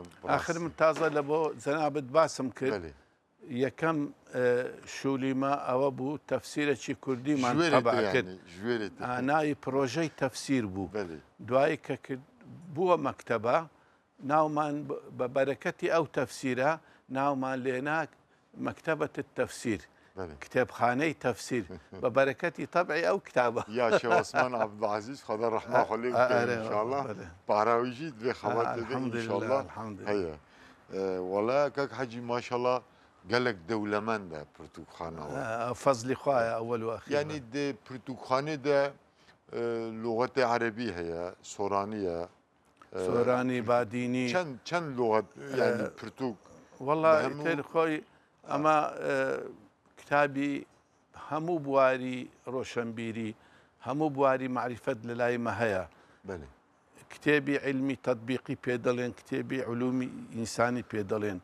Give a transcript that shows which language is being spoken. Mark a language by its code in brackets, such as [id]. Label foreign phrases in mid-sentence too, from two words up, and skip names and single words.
[ckb] آخر من تازە لە بۆ جەنابەت باسم کرد یەکەم شولیمە ئەوە بوو تەفسیرێکی کوردیمان تەبع کرد ناوی پرۆژەی تەفسیر بوو دوایی کە کرد بووە مەکتەبە ناومان بە بەرەکەتی ئەو تەفسیرە ناومان لێناک مەکتەبەت تەفسیر کتێبخانەی تەفسیر بە بەرەکەتی تەبعی ئەو کتابە یا شێخ عوسمان عەبدولعەزیز خۆدا ڕەحمە خۆ لێ بکەی ئینشاءالله پاراویژی دوێ خەبات دەدەین ئینشاءالله هەیە وەڵا کەک حەجی ماشەڵڵا [ku] gelek dewlemend e pirtûkxana we. [ckb] فەزلی خوایە ئەوەل و ئەخیر. [ku] Yani di pirtûkxanê de lûxetê Erebî heye, Soranî ye. [ckb] سۆرانی بادینی [ku] Çend lûxet yani pirtûk [ckb] وەڵا هەموو- تر خۆی ئەمە کتابی هەموو بواری ڕۆشنبیری هەموو بواری معریفەت لە لایمە هەیە. [ku] belê. [ckb] کتێبی علمی تطبیقی پێ دەڵێن، کتێبی علومی ئینسانی پێ دەڵێن.